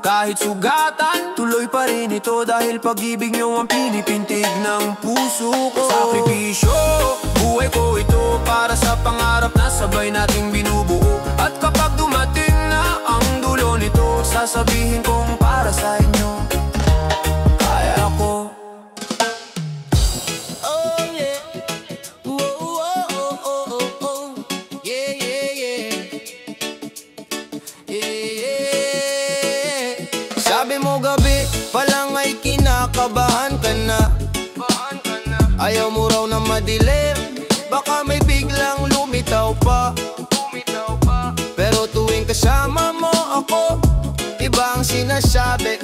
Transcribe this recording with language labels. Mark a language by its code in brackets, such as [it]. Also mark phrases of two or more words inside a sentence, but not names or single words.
[tl] Kahit sugatan, tuloy pa rin ito, dahil pag-ibig nyo ang pinipintig ng puso ko. Sakripisyo, buhay ko ito para sa pangarap na sabay nating binubuo. At kapag dumating na ang dulo nito, sasabihin kong para sa inyo, kaya ko. [en] Oh yeah, oh, oh, oh, oh, oh, oh. Yeah, yeah, yeah. Yeah, yeah. [tl] Sabi mo gabi pa lang ay kinakabahan ka na. Ayaw mo raw na madilim, baka may biglang lumitaw pa. Pero tuwing kasama mo ako, iba ang sinasabi.